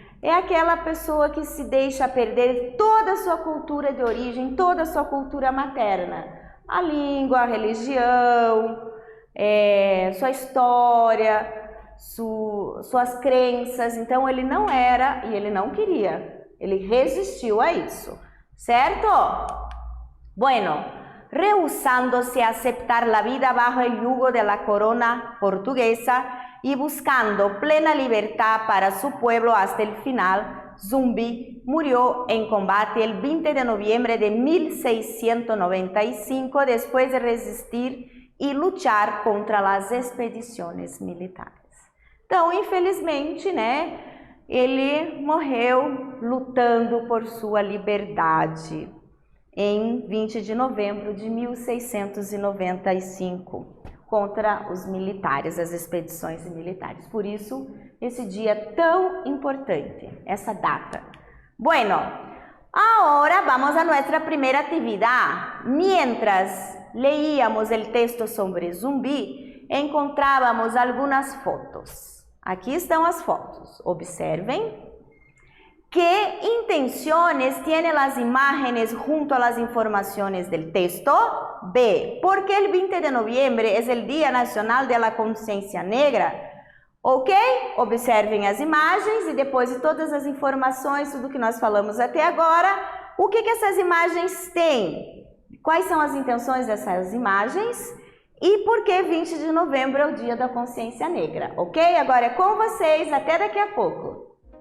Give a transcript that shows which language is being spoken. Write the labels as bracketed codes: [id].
[pt] É aquela pessoa que se deixa perder toda a sua cultura de origem, toda a sua cultura materna. A língua, a religião, sua história, suas crenças. Então, ele não era e ele não queria. Ele resistiu a isso, certo? [es] Bueno, rehusándose a aceptar la vida bajo el yugo de la corona portuguesa y buscando plena libertad para su pueblo hasta el final, Zumbi murió en combate el 20 de noviembre de 1695 después de resistir y luchar contra las expediciones militares. [pt] Então, infelizmente, né? Ele morreu lutando por sua liberdade em 20 de novembro de 1695 contra os militares, as expedições militares. Por isso, esse dia é tão importante, essa data. [es] Bueno, ahora vamos a nuestra primera actividad. Mientras leíamos el texto sobre Zumbi, encontrábamos algunas fotos. [pt] Aqui estão as fotos. Observem. [es] ¿Qué intenciones tienen las imágenes junto a las informaciones del texto? B. ¿Por qué el 20 de noviembre es el Día Nacional de la Consciência Negra? Ok? [pt] Observem as imagens e depois de todas as informações, tudo que nós falamos até agora, o que essas imagens têm? Quais são as intenções dessas imagens? E por que 20 de novembro é o Dia da Consciência Negra, ok? Agora é com vocês, até daqui a pouco.